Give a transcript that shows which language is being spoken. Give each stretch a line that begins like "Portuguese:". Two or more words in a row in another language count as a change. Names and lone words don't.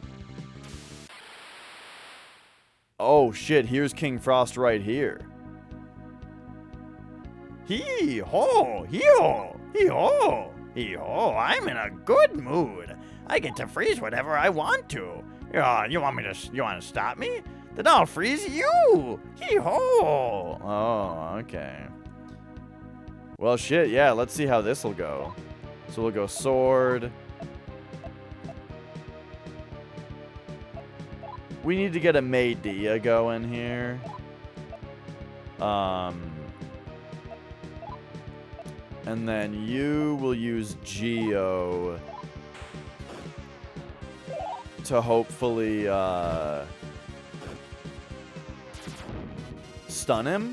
English: Oh shit, here's King Frost right here. Hee-ho, hee-ho, hee-ho, hee-ho, I'm in a good mood. I get to freeze whatever I want to. You want to stop me? Then I'll freeze you. Hee-ho. Oh, okay. Well, shit, yeah, let's see how this will go. So we'll go sword. We need to get a Medea going here. And then you will use Geo to hopefully stun him?